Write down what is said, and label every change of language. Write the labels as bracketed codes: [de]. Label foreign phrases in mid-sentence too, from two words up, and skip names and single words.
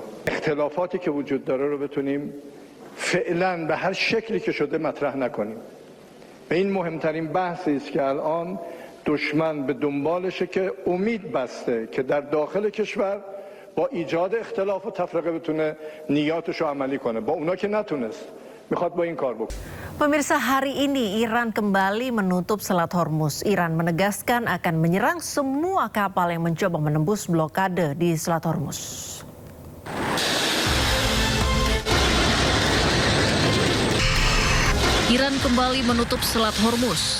[fa] اختلافاتی که وجود داره رو بتونیم فعلا به هر شکلی که شده مطرح نکنیم. و این مهمترین بحثی است که الان دشمن به دنبالشه که امید بسته که در داخل کشور با ایجاد اختلاف و تفرقه بتونه نیاتش رو عملی کنه. با اونا که نتونست میخواد با این کار بکنه. [id] Pemirsa, hari ini Iran kembali menutup Selat Hormuz. Iran menegaskan akan menyerang semua kapal yang mencoba menembus blokade di Selat Hormuz. Iran kembali menutup Selat Hormuz.